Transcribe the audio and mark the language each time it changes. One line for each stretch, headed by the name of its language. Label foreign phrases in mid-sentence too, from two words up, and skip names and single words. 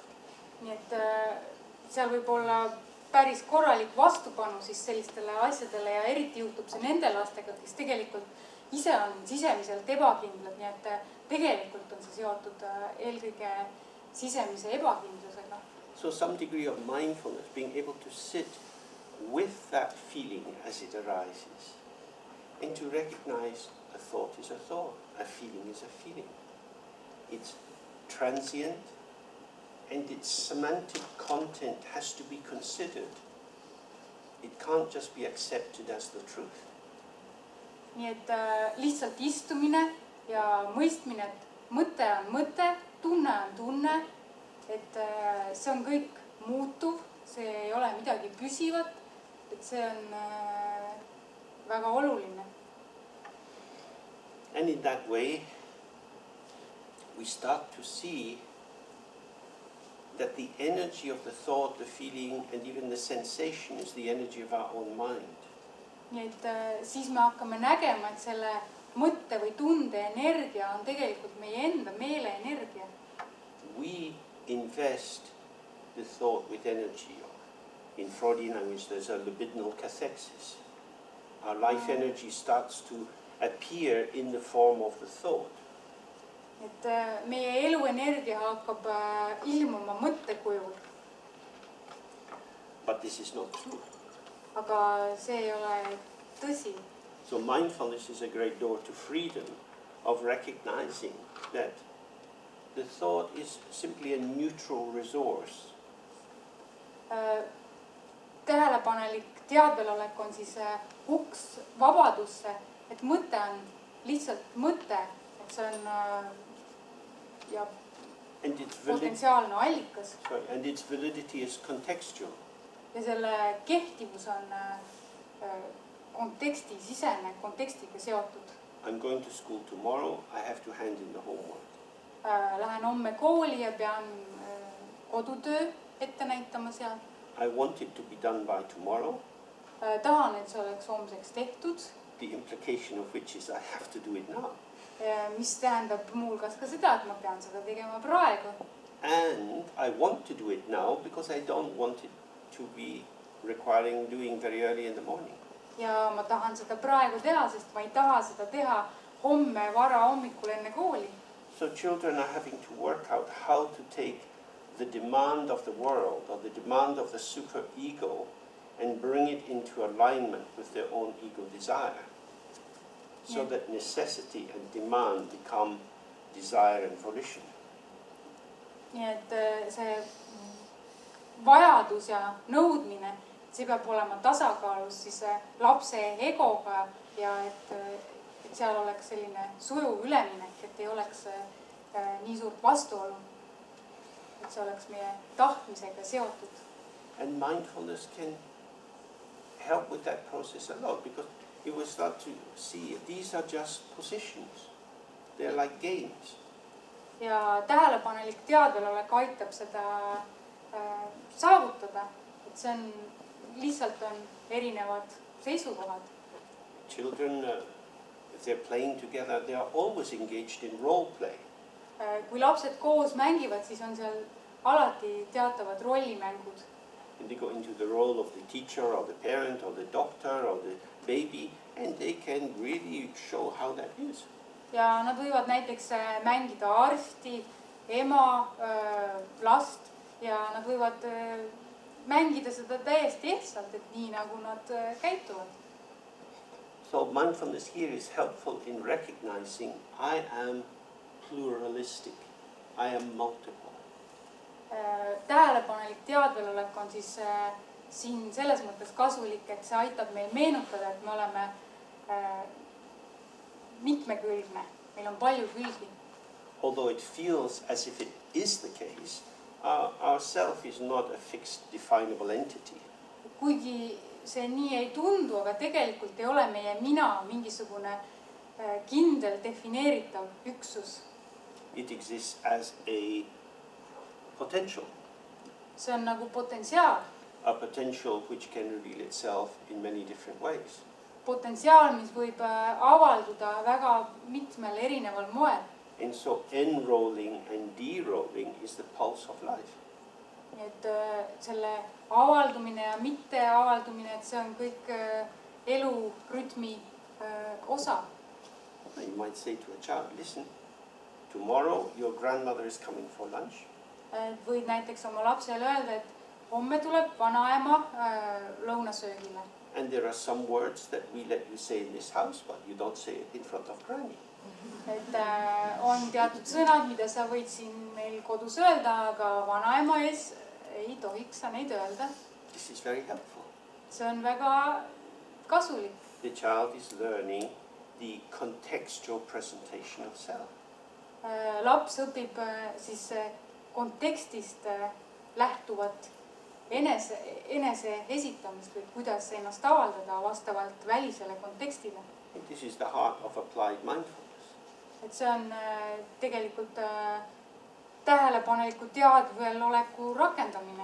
Estonian: Nii et seal võib olla päris korralik vastupanu siis sellistele asjadele ja eriti juhtub see nende lastega, kes tegelikult ise on sisemiselt ebakindlad, nii et tegelikult on see seotud eelkõige sisemise ebakindlusega.
English: So some degree of mindfulness, being able to sit with that feeling as it arises and to recognize a thought is a thought, a feeling is a feeling. It's transient and its semantic content has to be considered. It can't just be accepted as the truth.
Estonian: Nii et lihtsalt istumine ja mõistmine, et mõte on mõte, tunne on tunne, et see on kõik muutuv, see ei ole midagi püsivat, et see on väga oluline.
English: And in that way, we start to see that the energy of the thought, the feeling, and even the sensation is the energy of our own mind.
Estonian: Nii et siis me hakkame nägema, et selle mõtte või tunde energia on tegelikult meie enda meele energia.
English: We invest the thought with energy. In Freudian language, there's a libidinal cathexis. Our life energy starts to appear in the form of the thought.
Estonian: Et meie eluenergia hakkab ilmuma mõttekujul.
English: But this is not true.
Estonian: Aga see ei ole tõsi.
English: So mindfulness is a great door to freedom of recognizing that the thought is simply a neutral resource.
Estonian: Tähelepanelik teadvelolek on siis uks vabadusse, et mõte on lihtsalt mõte, et see on ja potentsiaalne allikas.
English: And its validity is contextual.
Estonian: Ja selle kehtivus on kontekstisisene, kontekstiga seotud.
English: I'm going to school tomorrow, I have to hand in the homework.
Estonian: Lähen homme kooli ja pean kodutöö ette näitama seal.
English: I want it to be done by tomorrow.
Estonian: Tahan, et see oleks homseks tehtud.
English: The implication of which is I have to do it now.
Estonian: Mis tähendab muuhulgas ka seda, et ma pean seda tegema praegu.
English: And I want to do it now because I don't want it to be requiring doing very early in the morning.
Estonian: Ja ma tahan seda praegu teha, sest ma ei taha seda teha homme vara hommikul enne kooli.
English: So children are having to work out how to take the demand of the world or the demand of the super ego and bring it into alignment with their own ego desire. So that necessity and demand become desire and volition.
Estonian: Nii et see vajadus ja nõudmine, see peab olema tasakaalus siis lapse egoga ja et seal oleks selline sujuv üleminek, et ei oleks nii suurt vastuolu, et see oleks meie tahtmisega seotud.
English: And mindfulness can help with that process a lot because you will start to see these are just positions. They're like games.
Estonian: Ja tähelepanelik teadvelolek aitab seda saavutada, et see on lihtsalt on erinevad seisukohad.
English: Children, if they're playing together, they are always engaged in role play.
Estonian: Kui lapsed koos mängivad, siis on seal alati teatavad rollimängud.
English: And they go into the role of the teacher or the parent or the doctor or the baby and they can really show how that is.
Estonian: Ja nad võivad näiteks mängida arsti, ema, last ja nad võivad mängida seda täiesti ehtsalt, et nii nagu nad käituvad.
English: So mindfulness here is helpful in recognizing I am pluralistic, I am multiple.
Estonian: Tähelepanelik teadvelolek on siis siin selles mõttes kasulik, et see aitab meil meenutada, et me oleme mitmekülgne, meil on palju külgi.
English: Although it feels as if it is the case, our self is not a fixed, definable entity.
Estonian: Kuigi see nii ei tundu, aga tegelikult ei ole meie mina mingisugune kindel, defineeritav üksus.
English: It exists as a potential.
Estonian: See on nagu potentsiaal.
English: A potential which can reveal itself in many different ways.
Estonian: Potentsiaal, mis võib avalduda väga mitmel erineval moel.
English: And so enrolling and derolling is the pulse of life.
Estonian: Et selle avaldumine ja mitte avaldumine, et see on kõik elu rütmi osa.
English: You might say to a child, listen, tomorrow your grandmother is coming for lunch.
Estonian: Võid näiteks oma lapsele öelda, et homme tuleb vanaema lõunasöögile.
English: And there are some words that we let you say in this house, but you don't say it in front of granny.
Estonian: Et on teatud sõnad, mida sa võid siin meil kodus öelda, aga vanaema ees ei tohiks sa neid öelda.
English: This is very helpful.
Estonian: See on väga kasulik.
English: The child is learning the contextual presentation of self.
Estonian: Laps õpib siis kontekstist lähtuvat enese esitamist või kuidas ennast avaldada vastavalt välisele kontekstile.
English: And this is the heart of applied mindfulness.
Estonian: Et see on tegelikult tähelepaneliku teadveloleku rakendamine.